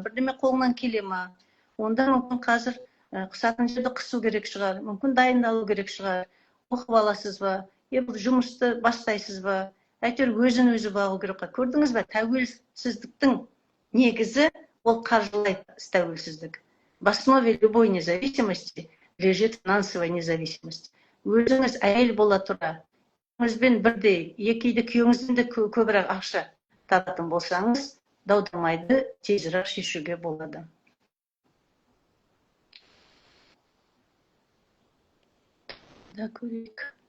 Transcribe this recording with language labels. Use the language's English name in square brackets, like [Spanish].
[Kazakh] Бірдеме қолыңнан келе ма? Онда мүмкін қазір қысатын жерді қысу керек шығар. Мүмкін дайындалу керек шығар. Оқып аласыз ба? Бір жұмысты бастайсыз ба? Әйтеуір өзін өзі бағу керек. Көрдіңіз бе? Тәуелсіздіктің негізі ол қаржылай тәуелсіздік. [Russian] В основе любой независимости лежит финансовая независимость. [Kazakh] Өзіңіз әйел бола тұра, өзбен бірдей, екейді күйеңізден де көбірек ақша табатын болсаңыз, дау-дамайды тезірек шешуге болады. Көрейік.